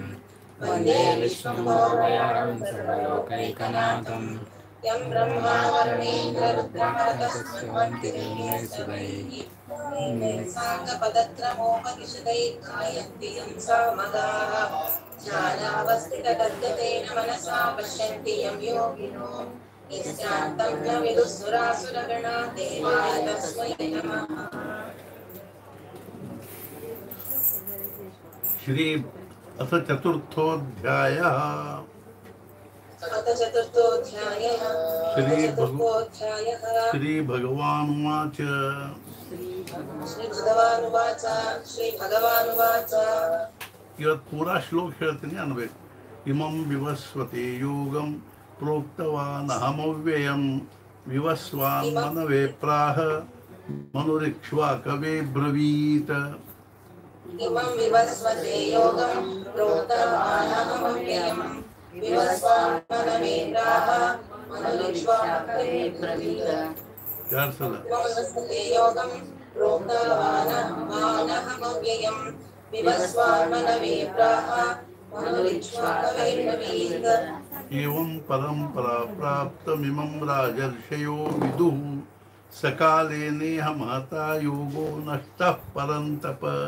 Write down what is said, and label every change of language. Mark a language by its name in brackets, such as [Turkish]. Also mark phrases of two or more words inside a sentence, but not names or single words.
[Sanskrit] वन्दे विष्णुभोगयानं सर्वलोकैकनाथं यं ब्रह्मा वरुणेन्द्ररुद्रमरुतस्तुवन्ति दिव्यैः साङ्गपदत्रमोपनिषदैः गायन्ति यं सामगाः ध्यानावस्थितगद्गतेन मनसा पश्यन्ति यं योगिनो निश्चान्तं न विदुःसुरासुरगणा देवाय तस्मै नमः। श्री अथ चतुर्थोऽध्यायः। श्री भगवानुवाच [Kannada] ಇವತ್ತು ಪೂರಾ ಶ್ಲೋಕ ಹೇಳ್ತೀನಿ ಅನ್ಬೇಕು. [Sanskrit] ಇಮಂ ವಿವಸ್ವತೆ ಯೋಗಂ ಪ್ರೋಕ್ತವಾನ್ ಅಹಮವ್ಯಯಂ ವಿವಸ್ವಾನ್ ಮನವೇ ಪ್ರಾಹ ಮನುರಿಕ್ಷ್ವಾಕವೇ ಬ್ರವೀತ್. इमं विवस्वते योगं प्रोक्तवानहमव्ययं विवस्वान् मनवे प्राह मनुरिक्ष्वाकवे ब्रवीत. [Kannada] ಯಾರು ಸಲ [Sanskrit] विवस्वते योगं प्रोक्तवानहमव्ययं विवस्वान् मनवे प्राह मनुरिक्ष्वाकवे ब्रवीत. एवं परंपरा प्राप्तमिमं राजर्षयो विदुः सकाले नेह महता योगो नष्टः परन्तप.